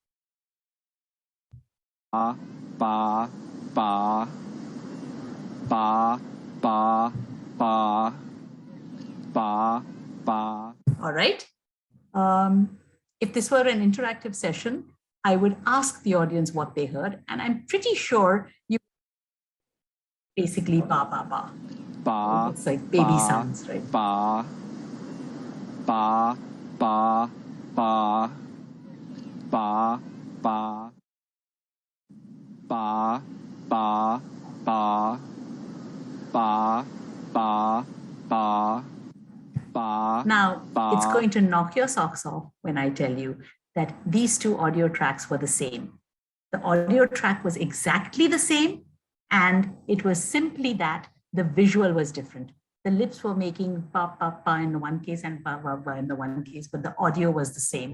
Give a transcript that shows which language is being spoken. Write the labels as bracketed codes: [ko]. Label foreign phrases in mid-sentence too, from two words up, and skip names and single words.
[en] Ba, ba, ba, ba, ba, ba, ba, ba. All right. If this were an interactive session, I would ask the audience what they heard, and I'm pretty sure you basically ba ba ba. Ba. It's like baby ba, sounds, right? Ba, ba, ba, ba, ba, ba, ba, ba, ba, ba, ba, ba. Ba, now, ba. it's going to knock your socks off when I tell you that these two audio tracks were the same. The audio track was exactly the same, and it was simply that the visual was different. The lips were making pa, pa, pa in the one case and pa, pa, pa in the one case, but the audio was the same.